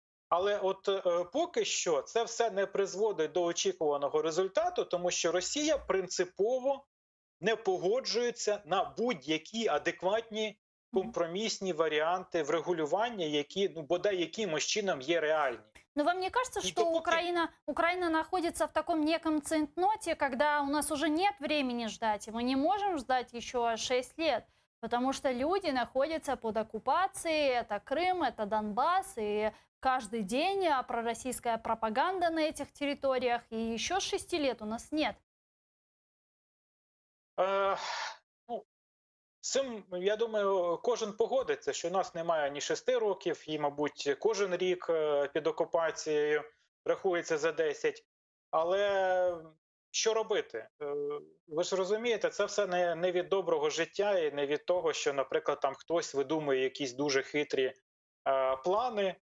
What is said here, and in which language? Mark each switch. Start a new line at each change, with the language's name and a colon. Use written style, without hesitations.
Ukrainian: Але от поки що це все не призводить до очікуваного результату, тому що Росія принципово не погоджується на будь-які адекватні компромісні варіанти врегулювання, які, ну, бодай якимось чином є реальні.
Russian: Но вам не кажется, что Украина находится в таком неком цейтноте, когда у нас уже нет времени ждать, и мы не можем ждать еще 6 лет, потому что люди находятся под оккупацией, это Крым, это Донбасс, и каждый день пророссийская пропаганда на этих территориях, и еще 6 лет у нас нет.
Ukrainian: З цим, я думаю, кожен погодиться, що у нас немає ні 6 років, і, мабуть, кожен рік під окупацією рахується за 10. Але що робити? Ви ж розумієте, це все не від доброго життя і не від того, що, наприклад, там хтось видумує якісь дуже хитрі плани.